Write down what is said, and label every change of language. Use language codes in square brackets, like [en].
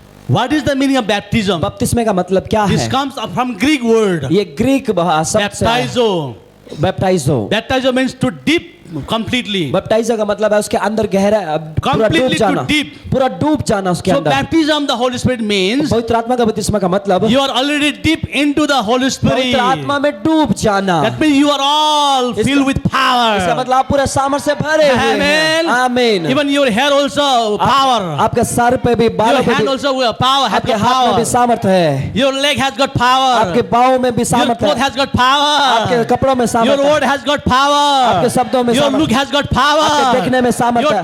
[en] What is the meaning of baptism? [hi] बपतिस्मे का मतलब क्या [en] This [hi] है? [en] comes from Greek word. [hi] ये ग्रीक शब्द से है. [en] Baptizo. [hi] बैप्टाइजो. [en] Baptizo means to dip completely. [hi] बैप्टाइजो का मतलब है उसके अंदर गहरा पूरा डूब [en] Completely to [hi] जाना. [en] deep. [hi] पूरा डूब जाना उसके [en] So [hi] अंदर. [en] baptism of the Holy Spirit means [hi] पवित्र आत्मा का बपतिस्मा का मतलब [en] you are already deep into the Holy Spirit. [hi] पवित्र आत्मा में डूब जाना. [en] That means you are all filled with [hi] इसका [en] power. [hi] मतलब आप पूरे सामर्थ से भरे हुए हैं. [en] Amen. [hi] आमीन. [en] Even your hair also power. [hi] आपके सर पे भी बालों [en] Your [hi] पे [en] hand [hi] भी [en] also power has [hi] आपके [en] got [hi] हाथ में भी [en] power. [hi] सामर्थ है. [en] Your leg has got power. [hi] आपके पाँव में भी [en] Your [hi] सामर्थ [en] cloth [hi] है. [en] has got [hi] आपके [en] power. [hi] कपड़ों में [en] Your [hi] सामर्थ है. [en] word has got power. [hi] आपके शब्दों में [en] Your [hi] सामर्थ [en] look [hi] है. [en] has got [hi] आपके [en] power. [hi] देखने में सामर्थ [en] Your [hi] है.